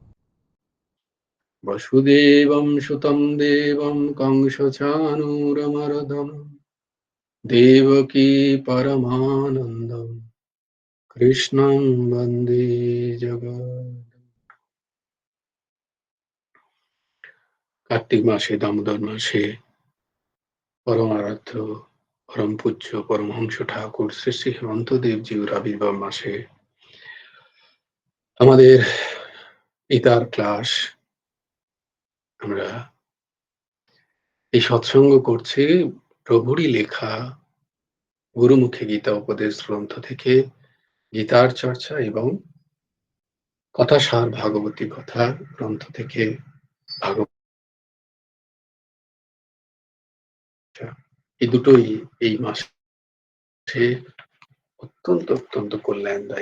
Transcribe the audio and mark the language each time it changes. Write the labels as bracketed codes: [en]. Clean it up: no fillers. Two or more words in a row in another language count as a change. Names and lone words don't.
[sa] वसुदेवं सुतं देवं कंसचाणूरमर्दनं देवकी परमानन्दं कृष्णं वन्दे जगत् कार्तिक मासे दामोदर मासे परम आराध्य परम पूज्य परमहंस ठाकुर [bn] শ্রী শ্রী হেমন্ত দেবজির আবির্ভাব মাসে আমাদের গীতার ক্লাস আমরা এই সৎসঙ্গ করছি প্রভুরই লেখা গুরুমুখে গীতা উপদেশ গ্রন্থ থেকে গীতার চর্চা এবং কথাসার ভাগবতী কথা গ্রন্থ থেকে ভাগবত এই দুটোই এই মাসে অত্যন্ত অত্যন্ত কল্যাণদায়ী।